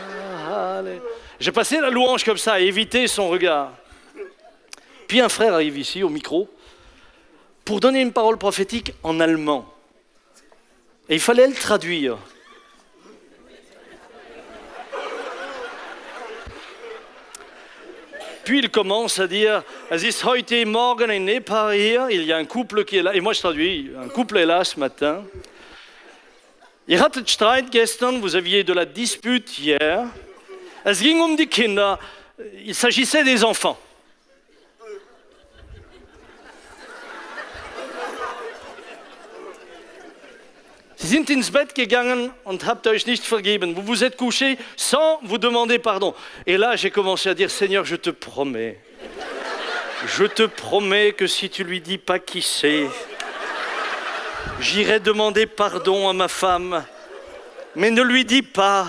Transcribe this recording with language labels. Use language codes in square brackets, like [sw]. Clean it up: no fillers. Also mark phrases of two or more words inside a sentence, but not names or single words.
[fr] J'ai passé la louange comme ça, à éviter son regard. Puis un frère arrive ici au micro pour donner une parole prophétique en allemand. Et il fallait le traduire. Puis il commence à dire « [de] Es ist heute Morgen ein Ehepaar hier ». [fr] Il y a un couple qui est là. Et moi je traduis. Un couple est là ce matin. [de] Ihr hattet Streit gestern, [fr] vous aviez de la dispute hier. [de] Es ging um die Kinder. [fr] Il s'agissait des enfants. [de] Sie sind ins Bett gegangen und habt euch nicht vergeben. [fr] Vous vous êtes couchés sans vous demander pardon. Et là, j'ai commencé à dire, Seigneur, je te promets que si tu lui dis pas qui c'est, j'irai demander pardon à ma femme, mais ne lui dis pas.